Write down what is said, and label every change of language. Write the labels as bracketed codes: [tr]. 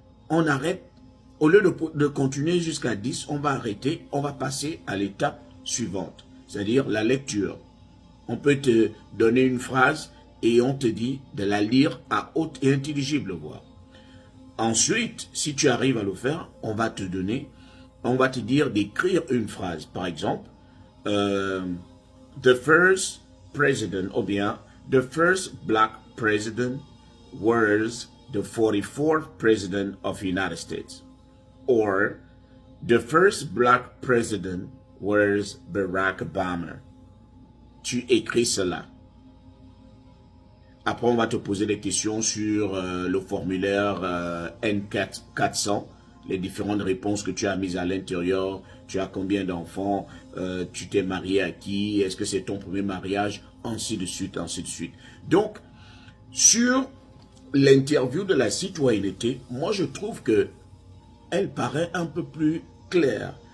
[fr] On arrête, au lieu de continuer jusqu'à 10, on va arrêter, on va passer à l'étape suivante, c'est-à-dire la lecture. On peut te donner une phrase et on te dit de la lire à haute et intelligible voix. Ensuite, si tu arrives à le faire, on va te dire d'écrire une phrase. Par exemple, [en] the first president, [fr] ou bien [en] the first black president was the 44th president of the United States. Or, the first black president was Barack Obama. [fr] Tu écris cela. Après, on va te poser des questions sur le formulaire N400, les différentes réponses que tu as mises à l'intérieur. Tu as combien d'enfants, tu t'es marié à qui, est-ce que c'est ton premier mariage, ainsi de suite, ainsi de suite. Donc, sur l'interview de la citoyenneté, moi je trouve que elle paraît un peu plus claire.